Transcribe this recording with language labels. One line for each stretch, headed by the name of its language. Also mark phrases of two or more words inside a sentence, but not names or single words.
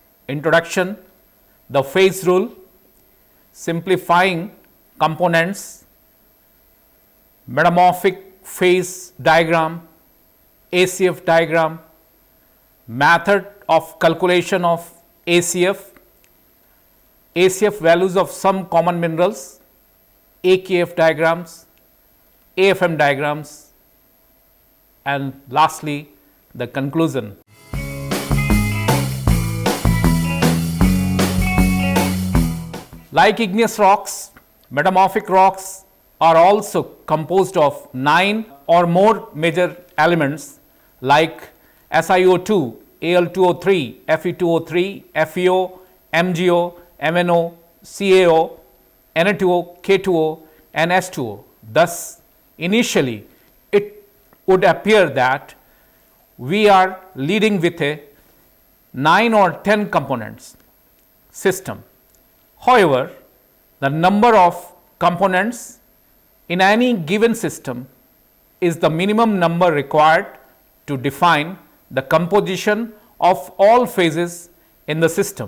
English: introduction, the phase rule, simplifying components, metamorphic phase diagram, ACF diagram, method of calculation of ACF, ACF values of some common minerals, AKF diagrams, AFM diagrams, and lastly the conclusion. Like igneous rocks, metamorphic rocks are also composed of 9 or more major elements like SiO2, Al2O3, Fe2O3, FeO, MgO, MnO, CaO, Na2O, K2O, and H2O. Thus, initially it would appear that we are leading with a 9 or 10 components system. However, the number of components in any given system is the minimum number required to define the composition of all phases in the system.